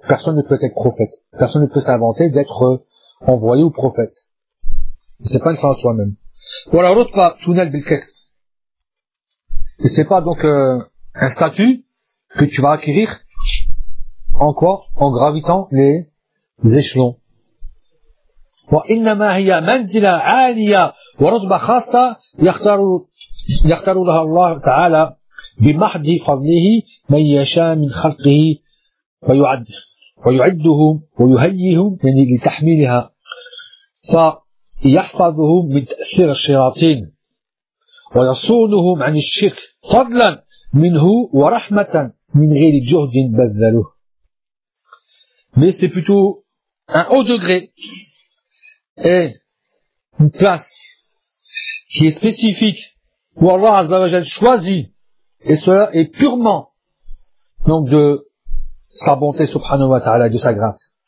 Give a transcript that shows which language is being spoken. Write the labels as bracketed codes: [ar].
[fr] Personne ne peut être prophète. Personne ne peut s'inventer d'être envoyé ou prophète. C'est pas une fin en soi-même. Voilà, l'autre pas tunnel bilkest. Et c'est pas donc un statut que tu vas acquérir en quoi? En gravitant les échelons. [ar] وإنما هي منزلة عالية ورتبة خاصة يختار لها الله تعالى بمحض فضله من يشاء من خلقه فيعدهم ويهيئهم يعني لتحميلها فيحفظهم من تأثير الشياطين ويصونهم عن الشرك فضلا منه ورحمة من غير جهد بذله. [fr] Mais c'est plutôt un haut degré et une place qui est spécifique où Allah [ar] Azza wa Jalla [fr] choisit, et cela est purement donc de sa bonté [ar] subhanahu wa ta'ala, [fr] de sa grâce.